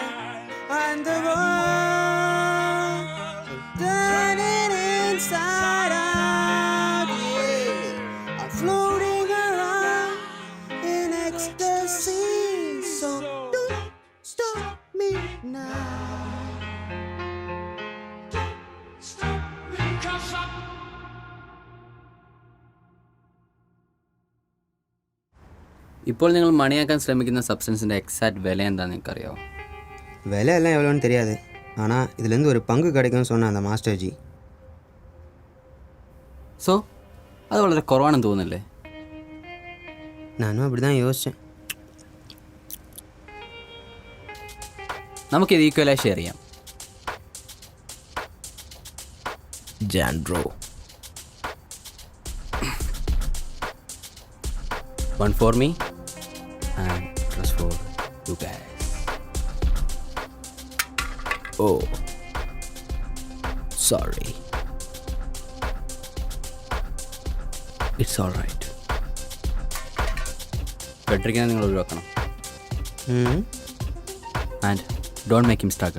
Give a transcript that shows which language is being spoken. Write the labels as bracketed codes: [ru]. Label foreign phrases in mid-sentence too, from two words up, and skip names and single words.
[en] And the world turning inside out. Yeah. I'm floating around in ecstasy. So don't stop me now. [ml] ഇപ്പോൾ നിങ്ങൾ മണിയാക്കാൻ ശ്രമിക്കുന്ന സബ്സ്റ്റൻസിൻ്റെ എക്സാക്ട് വില എന്താണെന്ന് നിങ്ങൾക്കറിയാമോ? [ta] விலையெல்லாம் எவ்வளோன்னு தெரியாது, ஆனால் இதுலேருந்து ஒரு பங்கு கிடைக்கும்னு சொன்னேன் அந்த மாஸ்டர்ஜி. [ml] സോ അത് വളരെ കുറവാണെന്ന് തോന്നുന്നില്ലേ? [ta] நானும் அப்படி தான் யோசித்தேன். [ml] നമുക്കിത് ഈക്വലായി ഷെയർ ചെയ്യാം. ജാൻഡ്രോ. [en] 1 for me and rest for you guys. Oh, sorry. It's all right. [ml] ഫെഡറിക്കിനെ നിങ്ങൾ ഒഴിവാക്കണം. [en] And don't make him struggle.